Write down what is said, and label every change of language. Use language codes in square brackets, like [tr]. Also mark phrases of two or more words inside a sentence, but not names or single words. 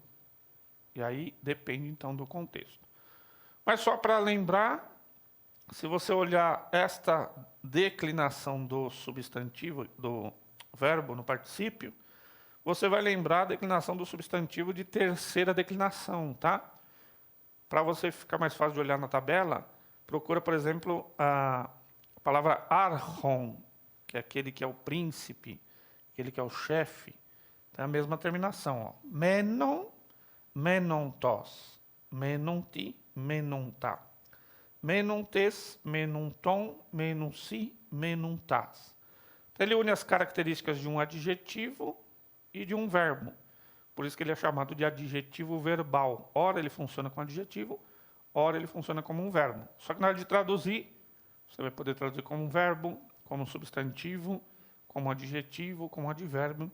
[pt] E aí depende então do contexto. Mas só para lembrar, se você olhar esta declinação do substantivo, do verbo no particípio, você vai lembrar a declinação do substantivo de terceira declinação, tá? Para você ficar mais fácil de olhar na tabela, procura, por exemplo, a palavra archon, que é aquele que é o príncipe, aquele que é o chefe. Tem a mesma terminação, ó. [el] Μένων, μένοντος, μένοντι, μένοντα. Μένοντες, μενόντων, μένουσι, μένοντας. [pt] Então, ele une as características de um adjetivo e de um verbo. Por isso que ele é chamado de adjetivo verbal. Ora ele funciona como adjetivo, ora ele funciona como um verbo. Só que na hora de traduzir, você vai poder traduzir como um verbo, como um substantivo, como um adjetivo, como um advérbio.